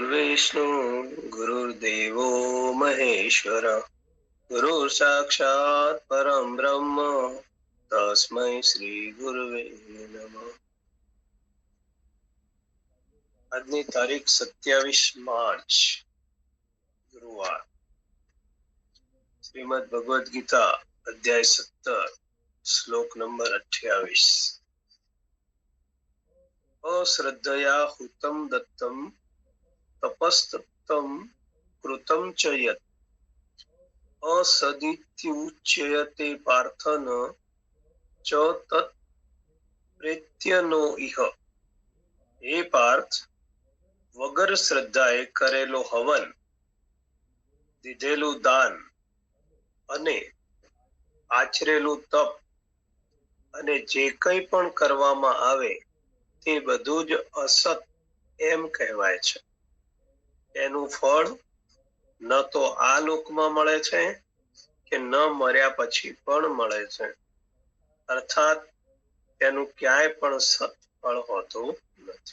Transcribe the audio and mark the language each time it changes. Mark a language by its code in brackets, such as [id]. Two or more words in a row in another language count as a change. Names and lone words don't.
[sa] विष्णु गुरुर्देवो महेश्वर गुरु साक्षात् परम ब्रह्म तस्मै श्री गुरुवे नमः। [gu] આજની તારીખ 27 માર્ચ ગુરુવાર। શ્રીમદ ભગવદ ગીતા અધ્યાય 17 શ્લોક નંબર 28। [sa] અશ્રદ્ધયા હુતમ દત્તમ તપસ્તપ્તમ કૃતમ ચ યત असदित्युच्यते पार्थन च तत् प्रेत्यनो इह। [gu] હે પાર્થ, વગર શ્રદ્ધાએ કરેલો હવન, દીધેલું દાન અને આચરેલું તપ અને જે કંઈ પણ કરવામાં આવે તે બધું જ અસત એમ કહેવાય છે। એનું ફળ ન તો આ લોકમાં મળે છે કે ન મર્યા પછી પણ મળે છે, અર્થાત તેનું ક્યાંય પણ સત્ફળ હોતું નથી।